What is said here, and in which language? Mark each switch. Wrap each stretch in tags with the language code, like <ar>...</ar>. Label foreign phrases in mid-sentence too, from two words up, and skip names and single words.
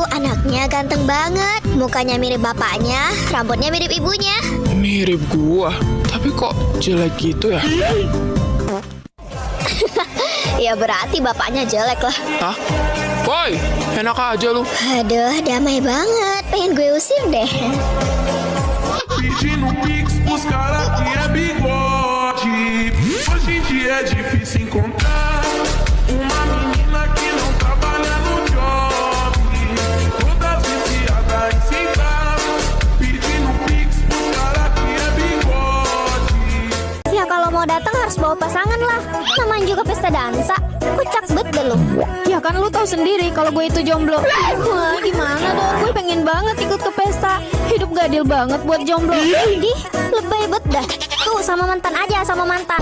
<id>Anaknya ganteng banget. Mukanya mirip bapaknya, rambutnya mirip ibunya. Mirip gua, tapi kok jelek gitu ya? Ya berarti bapaknya jelek lah. Hah? Boy, enak aja lu. Aduh, damai banget. Pengen gue usir deh.</id> <pt>Pedindo Pix pros caras que é bigode. Hoje em dia é difícil encontrar uma menina que não trabalha no job, toda viciada em sentar. Pedindo Pix pros caras que é bigode.</pt> <id>Ya kalau mau datang harus bawa pasangan lah. Namanya juga pesta dansa. Kocak bet deh lo. Ya kan lu tahu sendiri kalau gue itu jomblo. Wah, gimana dong? Gue pengen banget ikut ke pesta. Hidup gadil banget buat jomblo. Di, lebay bet dah. Tuh sama mantan aja, sama mantan.</id>